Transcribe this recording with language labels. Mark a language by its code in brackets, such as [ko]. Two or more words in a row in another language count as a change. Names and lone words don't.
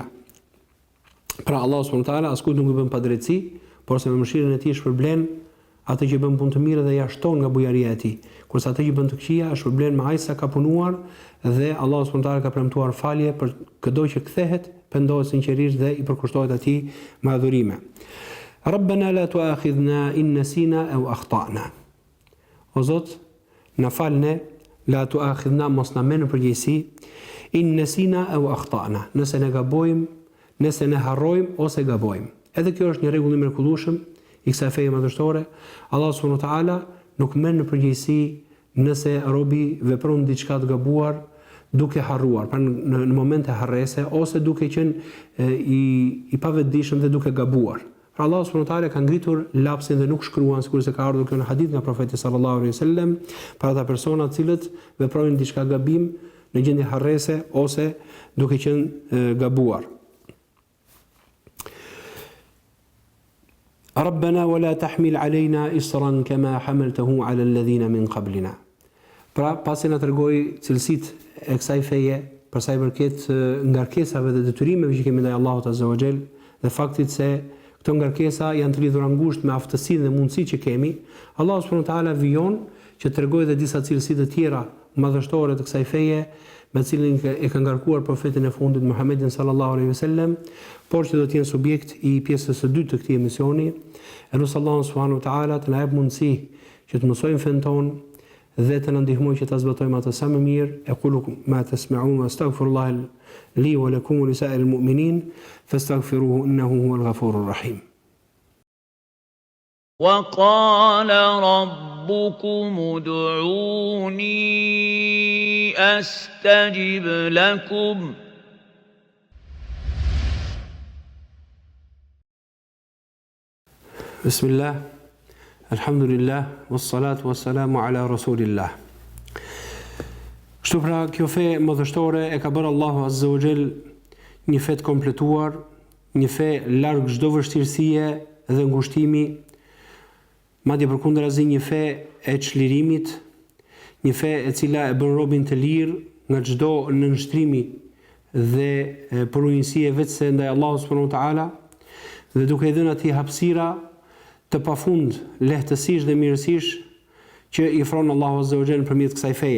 [sq] Pra Allahu [ar] سبحانه وتعالى [sq] askujt nuk i bën padrejti, por se me mëshirën e tij shpërblen atë që bën punë të mirë dhe ja shton nga bujaria e tij. Kurse atë që bën të këqija shpërblen me aq sa ka punuar dhe Allahu [ar] سبحانه وتعالى [sq] ka premtuar falje për çdo që kthehet, pendohet sinqerisht dhe i përkushtohet atij me adhurime. [ar] ربنا لا تؤاخذنا إن نسينا أو أخطأنا. [sq] O Zot, na falne, [ar] لا تؤاخذنا, [sq] mos na merr në përgjegjësi, [ar] إن نسينا أو أخطأنا. [sq] Nëse ne gabojmë, nëse ne harrojmë ose gabojmë. Edhe kjo është një rregull i mrekullueshëm i kësaj feje madhështore. Allah [ar] سبحانه وتعالى [sq] nuk merr në përgjegjësi nëse robi vepron diçka të gabuar duke harruar, pra në momente harrese ose duke qenë i pavetëdijshëm dhe duke gabuar. Pra Allah [ar] سبحانه وتعالى [sq] ka ngritur lapsin dhe nuk shkruan, sikur se ka ardhur kjo në hadith nga profeti [ar] صلى الله عليه وسلم, [sq] për ata persona të cilët veprojnë diçka gabim në gjendje harrese ose duke qenë gabuar. [ar] ربنا ولا تحمل علينا إصرا كما حملته على الذين من قبلنا. [sq] Pra pasi na tregoi cilësitë e kësaj feje për sa i përket ngarkesave dhe detyrimeve që kemi ndaj Allahut [ar] عز وجل [sq] dhe faktit se këto ngarkesa janë të lidhura ngushtë me aftësinë dhe mundësitë që kemi, Allahu [ar] سبحانه وتعالى [sq] vijon që tregoi edhe disa cilësi të tjera madhështore të kësaj feje, me cilin e ka ngarkuar profetin e fundit Muhammedin [ar] صلى الله عليه وسلم, [sq] por që do të jenë subjekt i pjesës së dytë të këtij emisioni. Elusi Allahun [ar] سبحانه وتعالى [sq] të na jap mundësi që të mësojmë fen ton dhe të na ndihmojë që ta zbatojmë atë sa më mirë. [ar] أقول ما تسمعون وأستغفر الله لي ولكم ولسائر المؤمنين فاستغفروه إنه هو الغفور الرحيم. وقال ربكم ادعوني أستجب لكم بسم الله الحمد لله والصلاة والسلام على رسول الله. [sq] Kështu pra kjo fe madhështore e ka bërë Allahu [ar] عز وجل [sq] një fe të kompletuar, një fe larg çdo vështirësie dhe ngushtimi, madje përkundrazi një fe e çlirimit, një fe e cila e bën robin të lirë nga çdo nënshtrimi dhe përujësie vetëse ndaj Allahut [ar] سبحانه وتعالى, [sq] dhe duke i dhënë atij hapësira të pafund lehtësisht dhe mirësisht që i ofron Allahu [ar] عز وجل [sq] nëpërmjet kësaj feje.